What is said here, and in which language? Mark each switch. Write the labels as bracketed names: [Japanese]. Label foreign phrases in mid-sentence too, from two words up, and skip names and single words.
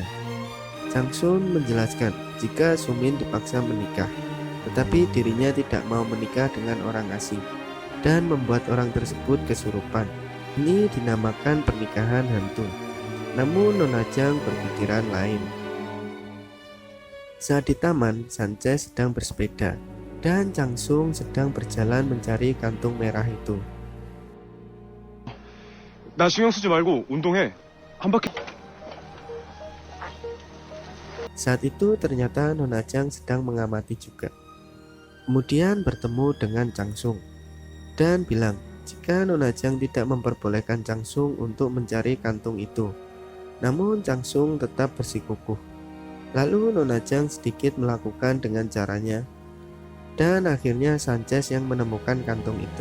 [Indonesian] Changsung menjelaskan jika Sumin dipaksa menikah, tetapi dirinya tidak mau menikah dengan orang asing dan membuat orang tersebut kesurupan. Ini dinamakan pernikahan hantu. Namun Nona Jang berpikiran lain. Saat di taman, Sanchez sedang bersepeda dan Changsung sedang berjalan mencari kantung merah itu. [Korean] 나 신경 쓰지 말고 운동해. 한 바퀴. [Indonesian] Saat itu ternyata Nona Jang sedang mengamati juga. Kemudian bertemu dengan Changsung dan bilang jika Nona Jang tidak memperbolehkan Changsung untuk mencari kantung itu. Namun Changsung tetap bersikukuh. Lalu Nona Jang sedikit melakukan dengan caranya, dan akhirnya Sanchez yang menemukan kantung itu.